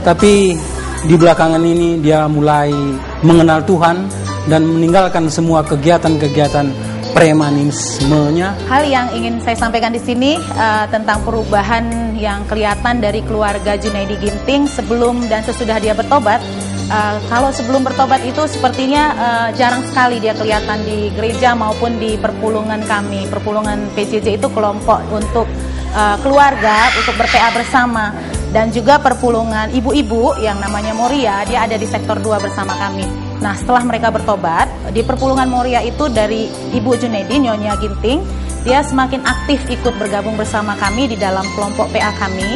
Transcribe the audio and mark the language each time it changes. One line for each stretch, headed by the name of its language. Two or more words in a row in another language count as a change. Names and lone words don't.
Indonesian: Tapi di belakangan ini dia mulai mengenal Tuhan dan meninggalkan semua kegiatan-kegiatan premanismenya. Hal yang ingin saya sampaikan di sini tentang perubahan yang kelihatan dari keluarga Junaidi Ginting sebelum dan sesudah dia bertobat. Kalau sebelum bertobat itu sepertinya jarang sekali dia kelihatan di gereja maupun di perpulungan kami. Perpulungan PJJ itu kelompok untuk keluarga, untuk ber-PA bersama. Dan juga perpulungan ibu-ibu yang namanya Moria, dia ada di sektor 2 bersama kami. Nah, setelah mereka bertobat, di perpulungan Moria itu dari Ibu Junaidi, Nyonya Ginting, dia semakin aktif ikut bergabung bersama kami di dalam kelompok PA kami.